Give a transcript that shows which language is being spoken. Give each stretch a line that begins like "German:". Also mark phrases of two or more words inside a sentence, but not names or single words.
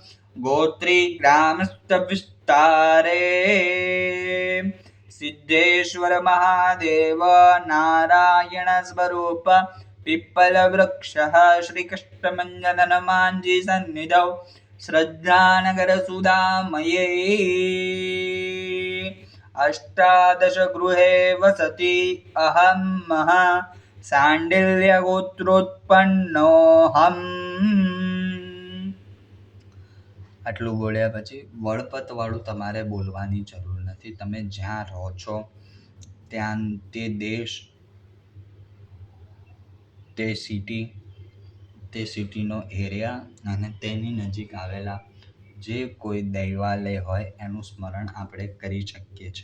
Sanskrit: गोत्रीग्रामस्थविस्तारे सिद्धेश्वर महादेव नारायण स्वरूप पिप्पलवृक्षः श्रीकृष्णमञ्जनमाञ्जी सन्निधौ श्रद्धानगर सुधामये अष्टादश गृहे वसति अहं सांडिल्यगोत्रोत्पन्नोऽहम्.
Gujarati: આટલું બોલ્યા પછી વળપતવાળું તમારે બોલવાની જરૂર નથી. તમે જ્યાં રહો છો ત્યાં તે દેશ, તે સિટીનો એરિયા અને તેની નજીક આવેલા જે કોઈ દૈવાલય હોય એનું સ્મરણ આપણે કરી શકીએ છીએ.